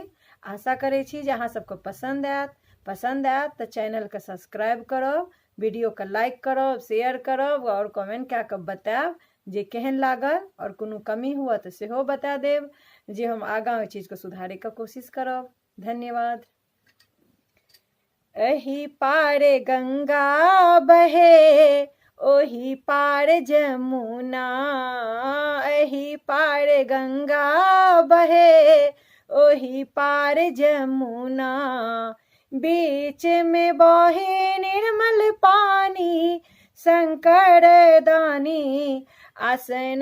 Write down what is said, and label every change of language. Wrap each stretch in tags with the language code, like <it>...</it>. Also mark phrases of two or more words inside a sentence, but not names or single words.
<mai>आशा करै छी जे अहाँ सबके पसंद आयत तो चैनल के सब्सक्राइब करब, वीडियो के लाइक करब, शेयर करब और कमेंट कऽ के बतायब जे केहन लागल और कोनो कमी हुआ तो सेहो बता देब जे हम आगाँ ओहि चीज के सुधारै के कोशिश करब। धन्यवाद।</mai> <bho>एही पारे गंगा बहे ओही पार जमुना, एही पार गंगा बहे ओही पार जमुना, बीच में बहे निर्मल पानी शंकर दानी आसन</bho>